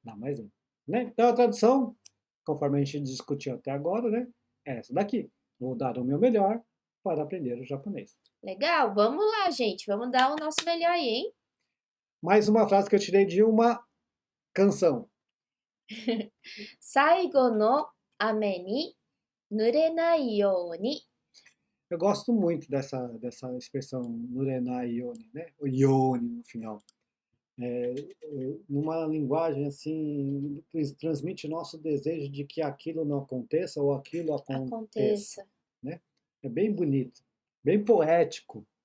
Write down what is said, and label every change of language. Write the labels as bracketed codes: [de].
[pt] Dá mais um. Né? Então, a tradução, conforme a gente discutiu até agora, né, é essa daqui. Vou dar o meu melhor para aprender o japonês. Legal, vamos lá, gente. Vamos dar o nosso melhor aí, hein? Mais uma frase que eu tirei de uma canção. [ja] 最後の雨に濡れないように。 [pt] Eu gosto muito dessa expressão nurenai yoni, né? O yoni no final. Numa linguagem assim, que transmite nosso desejo de que aquilo não aconteça ou aquilo aconteça. Né? É bem bonito, bem poético.